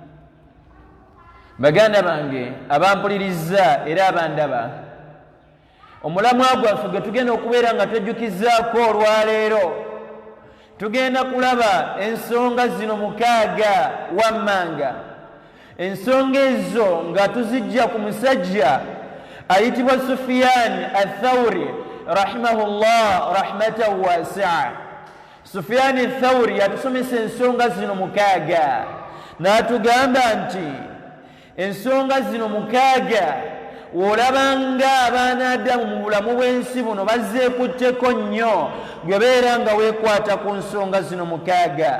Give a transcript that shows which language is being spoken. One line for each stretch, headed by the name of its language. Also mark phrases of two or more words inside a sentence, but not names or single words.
Ganda: Baganda bange abampuliriza era abandaba, omulamwa gwaffe gwe tugenda okubeera nga twejjukizaako olwaleero, tugenda kulaba ensonga zino 6 wammanga. Ensonga ezo nga tuzijja ku musajja ayitibwa Sufyan ath-Thawri
Arabic: رحمه الله رحمة واسعة.
Ganda: Sufyan ath-Thawri yatusomesa ensonga zino 6 n'atugamba nti ensonga zino 6 olabanga abaana Adamu mu bulamu bw'ensi buno bazzeekutteko nnyo, gwebeera nga weekwata ku nsonga zino 6.